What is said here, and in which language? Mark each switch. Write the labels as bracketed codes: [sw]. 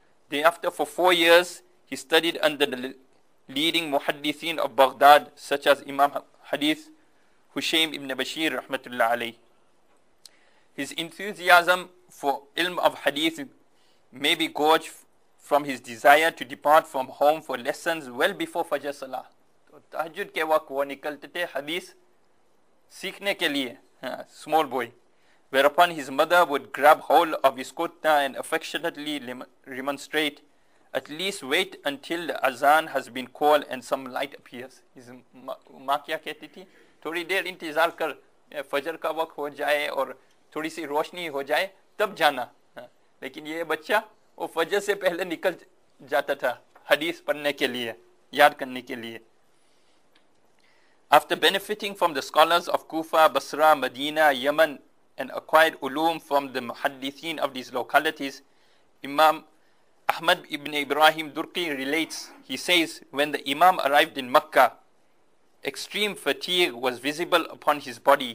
[en] Thereafter, for 4 years, he studied under the leading muhaddithin of Baghdad, such as Imam Hadith Hushaym ibn Bashir rahmatullah alayhi. His enthusiasm for ilm of hadith may be gauged from his desire to depart from home for lessons well before Fajr Salah. [hi] तो तहज्जुद के वक्त वो निकलते थे हदीस सीखने के लिए, [en] small boy. Whereupon his mother would grab hold of his kurta and affectionately remonstrate, at least wait until the azan has been called and some light appears. [hi] His माँ क्या कहती थी, थोड़ी देर इंतजार कर, फजर का वक्त हो जाए और थोड़ी सी रोशनी हो जाए तब जाना. लेकिन ये बच्चा वो फजर से पहले निकल जाता था हदीस पढ़ने के लिए, याद करने के लिए. [en] After benefiting from the scholars of Kufa, Basra, Medina, Yemen, and acquired ulum from the muhaddithin of these localities, Imam Ahmad ibn Ibrahim Durqi relates, he says, when the Imam arrived in Makkah, extreme fatigue was visible upon his body.